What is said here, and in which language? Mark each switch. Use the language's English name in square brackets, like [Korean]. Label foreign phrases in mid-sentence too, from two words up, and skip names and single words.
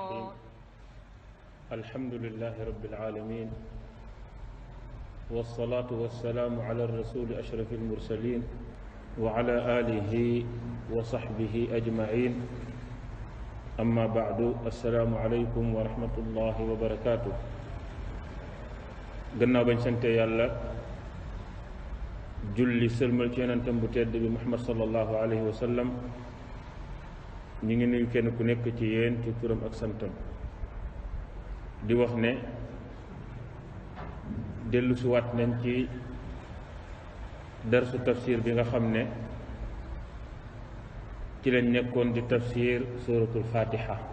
[Arabic] الحمد لله رب العالمين، والصلاة والسلام على الرسول أشرف المرسلين وعلى آله وصحبه أجمعين. أما بعد، السلام عليكم ورحمة الله وبركاته. [Wolof] gannaaw bañ sante yàlla julli sëlmal ci yonentam bu tedd bi Muhammad [Arabic] صلى الله عليه وسلم, [Wolof] ñu ngi nuyu kenn ku nekk ci yéen ci turam ak santam di wax ne dellu si waat nañ ci darsu tafsir bi nga xam ne ci lañ nekkoon di tafsir suratul fatiha.